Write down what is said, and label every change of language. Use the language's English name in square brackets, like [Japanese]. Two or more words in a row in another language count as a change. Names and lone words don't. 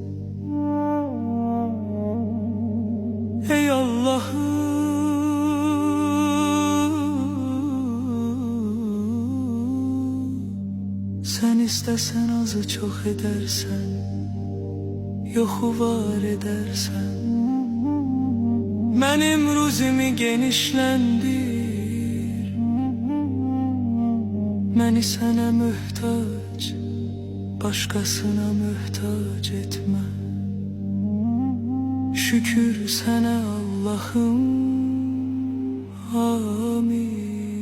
[Turkish] Ey Allah'ım, sen istesen azı çok edersen, yoxu var edersen, benim ruzimi genişlendir. [Azerbaijani] Məni sənə möhtac, başqasına möhtac etmə. Şükür sənə Allah'ım, amin.